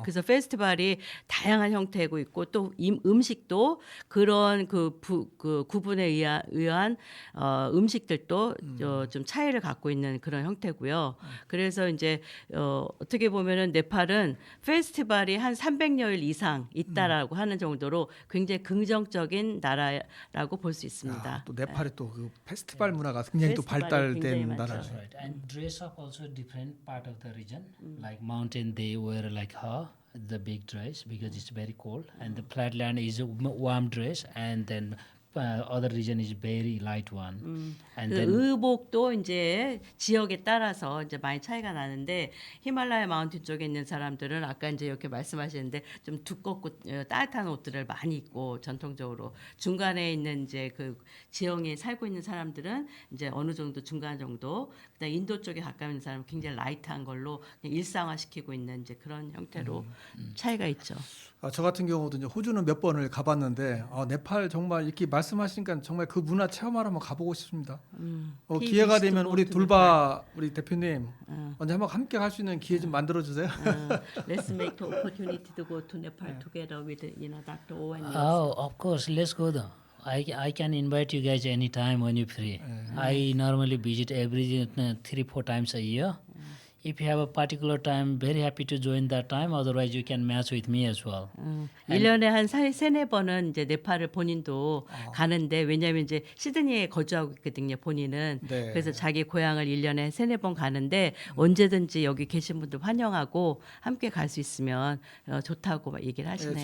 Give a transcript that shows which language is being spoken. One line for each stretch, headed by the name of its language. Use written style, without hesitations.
Korean: 그래서 페스티벌이 다양한 형태고 있고 또 음식도 그런 그 구분에 의한 음식들도 좀 차이를 갖고 있는 그런 형태고요. 그래서 이제 어떻게 보면은 네팔은 페스티벌이 한 300여일 이상 있다라고 하는 정도로 굉장히 긍정적인 나라라고 볼 수 있습니다. 또 네팔이 또 그 페스티벌 문화가 굉장히 또 발달된 나라죠.
English: That's right. And dress up also different part of the region. Like mountain, they wear like the big dress because it's very cold, and the flatland is a warm dress, and then other region is very light one. And 그 then
Korean: 의복도 이제 지역에 따라서 이제 많이 차이가 나는데 히말라야 마운틴 쪽에 있는 사람들은 아까 이제 이렇게 말씀하시는데 좀 두껍고 따뜻한 옷들을 많이 입고 전통적으로 중간에 있는 이제 그 지형에 살고 있는 사람들은 이제 어느 정도 중간 정도 그다음 인도 쪽에 가까운 있는 사람은 굉장히 라이트한 걸로 그냥 일상화시키고 있는 이제 그런 형태로 차이가 있죠. 저 같은 경우도 이제 호주는 몇 번을 가봤는데 네팔 정말 이렇게 말씀하시니까 정말 그 문화 체험하러 한번 가보고 싶습니다. 기회가 되면 우리 둘바 우리 대표님 언제 한번 함께 갈 수 있는 기회 좀 만들어 주세요.
English: Let's make the opportunity to go to Nepal together with Dr. O and oh, of course, let's go though. I can invite you guys anytime when you're free. I normally visit every 3-4 times a year. If you have a particular time, very happy to join that time. Otherwise, you can match with me as well.
Korean: 1년에 한 3-4번은 이제 네팔을 본인도 가는데 왜냐하면 이제 시드니에 거주하고 있거든요. 본인은. 네. 그래서 자기 고향을 1년에 3-4번 가는데 언제든지 여기 계신 분들 환영하고 함께 갈 수 있으면 좋다고 막 얘기를 하시네요.